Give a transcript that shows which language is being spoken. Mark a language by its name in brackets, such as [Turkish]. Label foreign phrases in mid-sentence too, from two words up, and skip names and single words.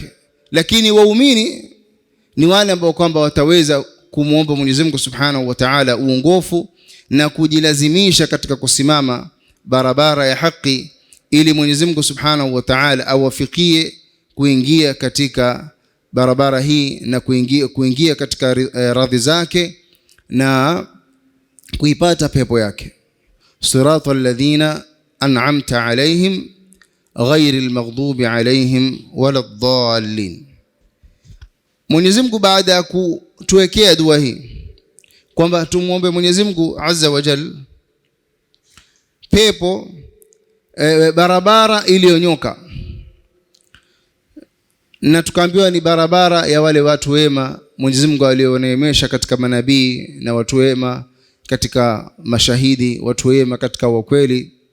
[Swahili] Lakini waumini ni wale ambao kwamba wataweza kumuomba Mwenyezi Mungu [Arabic] سبحانه وتعالى [Swahili] uongofu na kujilazimisha katika kusimama barabara ya haki, ili Mwenyezi Mungu [Arabic] سبحانه وتعالى [Swahili] awafikie kuingia katika barabara hii na kuingia katika radhi zake na kuipata pepo yake. [Arabic] صراط الذين أنعمت عليهم غير المغضوب عليهم ولا الضالين. [Swahili] Mwenyezi Mungu baada ya kutuwekea dua hii kwamba tumuombe Mwenyezi Mungu [Arabic] عز وجل [Swahili] pepo, barabara iliyonyoka, na tukaambiwa ni barabara ya wale watu wema Mwenyezi Mungu alioneemesha katika manabii na watu wema katika mashahidi, watu wema katika wakweli.